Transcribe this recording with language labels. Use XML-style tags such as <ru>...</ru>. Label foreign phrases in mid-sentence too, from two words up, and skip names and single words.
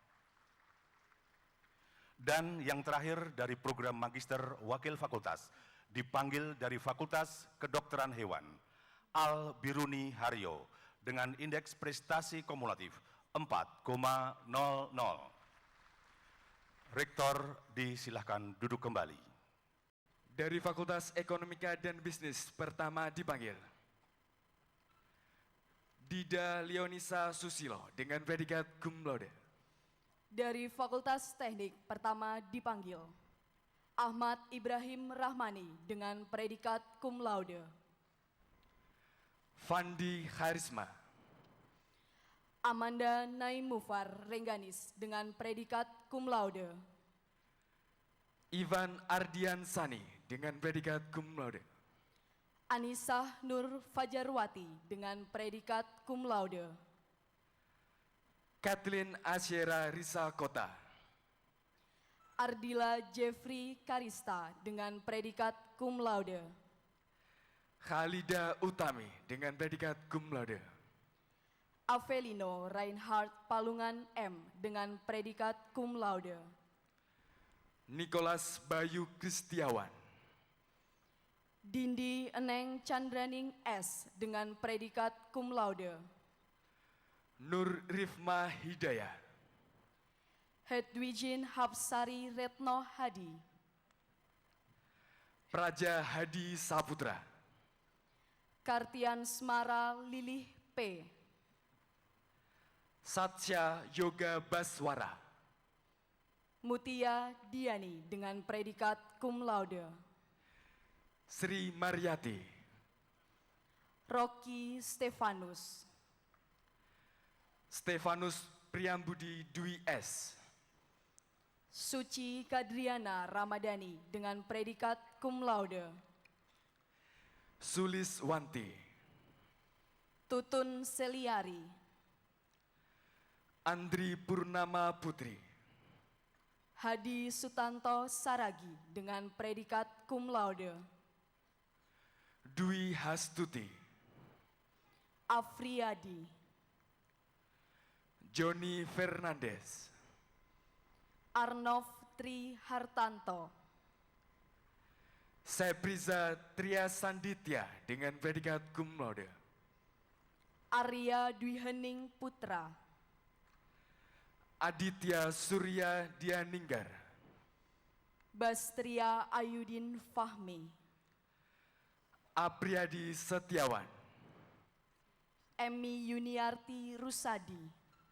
<id>Dan yang terakhir dari program Magister Wakil Fakultas, dipanggil dari Fakultas Kedokteran Hewan, Al Biruni Haryo dengan indeks prestasi kumulatif 4,00. Rektor disilahkan duduk kembali. Dari Fakultas Ekonomika dan Bisnis pertama dipanggil Dida Leonisa Susilo dengan predikat</id> <la>cum laude.</la> <id>Dari Fakultas Teknik pertama dipanggil Ahmad Ibrahim Rahmani dengan predikat</id> <la>cum laude.</la> <id>Fandi Harisma. Amanda Naimufar Rengganis dengan predikat</id> <la>cum laude.</la> <id>Ivan Ardian Sani dengan predikat</id> <la>cum laude.</la> <id>Anisah Nur Fajarwati dengan predikat</id> <la>cum laude.</la> <id>Kathleen Asyera Risa Kota. Ardila Jeffrey Karista dengan predikat</id> <la>cum laude.</la> <id>Khalida Utami dengan predikat</id> <la>cum laude.</la> <id>Avelino Reinhard Palungan M dengan predikat</id> <la>cum laude.</la> <id>Nicholas Bayu Kristiawan. Dindi Eneng Chandraning S dengan predikat</id> <la>cum laude.</la> <id>Nur Rifma Hidayah. Hedwijin Hapsari Retno Hadi. Praja Hadi Saputra. Kartian Smara Lilih P. Satya Yoga Baswara. Mutia Diani dengan predikat</id> <la>cum laude.</la> <id>Sri Mariati. Rocky Stefanus. Stefanus Priambudi Dwi S. Suci Kadriana Ramadhani dengan predikat</id> <la>cum laude.</la> <id>Sulis Wanti. Tutun Seliari. Andri Purnama Putri. Hadi Sutanto Saragi dengan predikat</id> <la>cum laude.</la> <id>Dwi Hastuti. Afriyadi. Joni Fernandes. Arnov Tri Hartanto. Sepriza Tria Sanditya dengan predikat</id> <la>cum laude.</la> <id>Arya Dwi Hening Putra. Aditya Surya Dianinggar. Bastria Ayudin Fahmi. Apriyadi Setiawan. Emi Yuniarti Rusadi.</id>